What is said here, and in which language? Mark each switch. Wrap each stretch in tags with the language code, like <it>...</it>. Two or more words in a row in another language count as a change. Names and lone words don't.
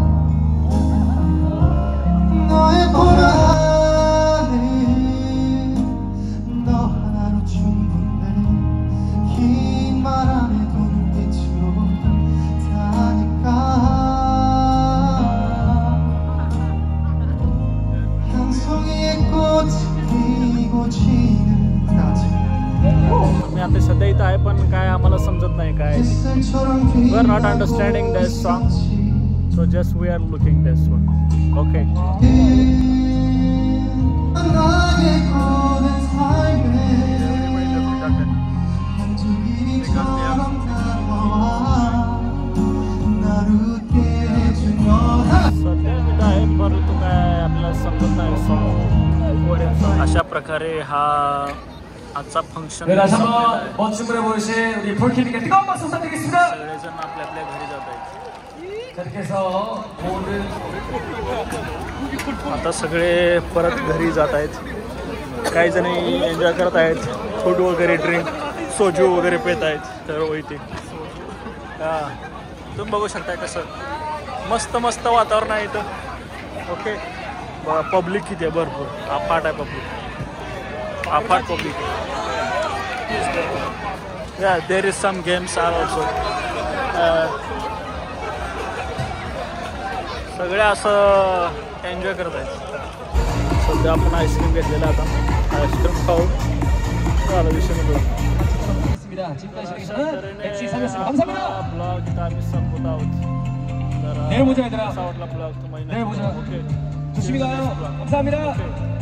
<ko>너의 보라는 너 하나로 충분해. 긴 말 안 해도 눈빛으로 다니까 한 송이의 꽃이 피고 지는 낮에</ko> <mr>मी आता सध्या इथं आहे पण काय आम्हाला समजत नाही काय</mr> <en>we are not understanding this song, so just we are looking this one. Okay.</en> <ko>나의 고된 삶에 한두 길이처럼 다가와 나를 웃게 해준 너다.</ko> <mr>सध्या इथं आहे परंतु काय आपल्याला समजत नाही song. अशा प्रकारे हा आजचा फंक्शन</mr> <ko>네, 다시 한번 멋진 무대 보여주신 우리 폴킴님께 뜨거운 박수 부탁드리겠습니다.</ko> <mr>सगळेजण आपल्या आपल्या घरी जात आहेत.</mr> <ko>자, 이렇게 해서 모든</ko> <mr>आता सगळे परत घरी जात आहेत. काही जणी एन्जॉय करत आहेत, फूड वगैरे ड्रिंक सोजू वगैरे पित आहेत. तर इथे तुम्ही बघू शकता कसं मस्त मस्त वातावरण आहे इथं. ओके, पब्लिक किती आहे, भरपूर अफाट आहे पब्लिक, अफाट पब्लिक आहे.</mr> <en>yeah there is some games are also.</en> <mr>सगळे असं एन्जॉय करत आहेत. सध्या आपण आईस्क्रीम घेतलेला आता आईस्क्रीम खाऊ झाला विषय नको.</mr> <ko>있습니다. 지금까지 진행해주신 MC 상이었습니다. 감사합니다.</ko> <mr>ब्लॉग इथं आम्ही संपत आहोत. तर</mr> <ko>내일 보자, 얘들아.</ko> <mr>कसा वाटला ब्लॉग तुम्हाला?</mr> <ko>내일 보자.</ko> <mr>ओके,</mr> <ko>조심히 가요. 감사합니다.</ko>